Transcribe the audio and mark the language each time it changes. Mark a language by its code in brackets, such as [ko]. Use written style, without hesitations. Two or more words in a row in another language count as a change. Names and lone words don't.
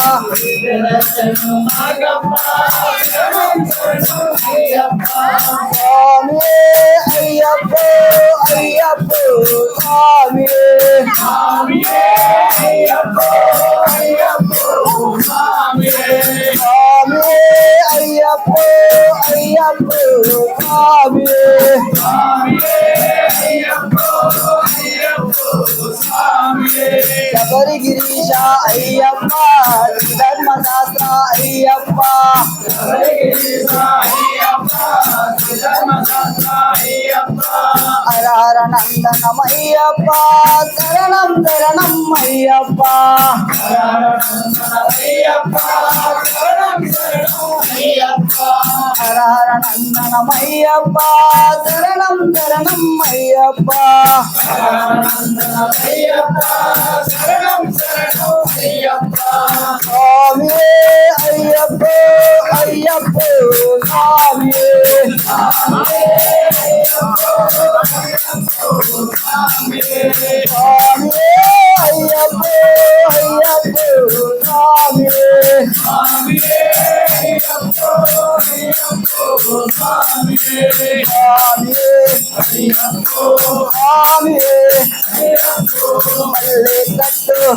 [ta] சுவாமியே ஐயப்போ ஐயப்போ சுவாமியே சுவாமியே ஐயப்போ ஐயப்போ சுவாமியே [kn] ಶಬರಿಗಿರೀಶ ಅಯ್ಯಪ್ಪ ಧರ್ಮಶಾಸ್ತ್ರ ಅಯ್ಯಪ್ಪ ಹರ ಹರ ನಂದನಮಯ್ಯಪ್ಪ ಶರಣಂ ಶರಣಂ ಅಯ್ಯಪ್ಪ ಹರ ಹರ ನಂದನಮಯ್ಯಪ್ಪ ಶರಣಂ ಶರಣಂ ಅಯ್ಯಪ್ಪ [ta] சுவாமியே ஐயப்போ ஐயப்போ சுவாமியே சுவாமியே ஐயப்போ ஐயப்போ சுவாமியே சுவாமியே சுவாமியே மல்லே கட்டு